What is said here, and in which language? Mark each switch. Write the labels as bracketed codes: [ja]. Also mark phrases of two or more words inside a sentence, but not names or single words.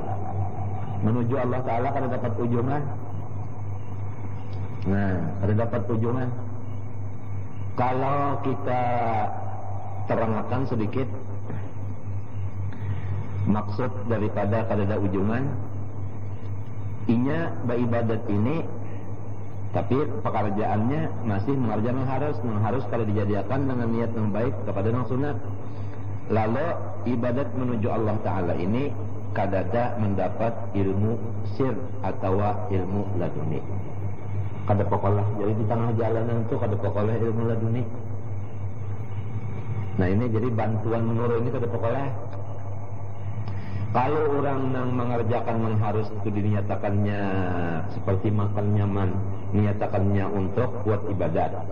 [bjn] Menuju Allah Ta'ala kada dapat ujungan. Nah, kada dapat ujungan. Kalau kita terangkan sedikit maksud daripada kadada ujungan, inya beribadat ini, tapi pekerjaannya masih mengerjakan yang harus kalau dijadikan dengan niat yang baik kepada yang sunat. Lalu ibadat menuju Allah Ta'ala ini kadada mendapat ilmu sir atau ilmu laduni. Kada pokolah, jadi di tengah jalanan itu kada pokolah ilmu laduni. Nah ini jadi bantuan menurut ini kada pokolah. [id] Kalau orang yang mengerjakan yang harus itu dinyatakannya seperti makan nyaman, dinyatakannya untuk buat ibadat.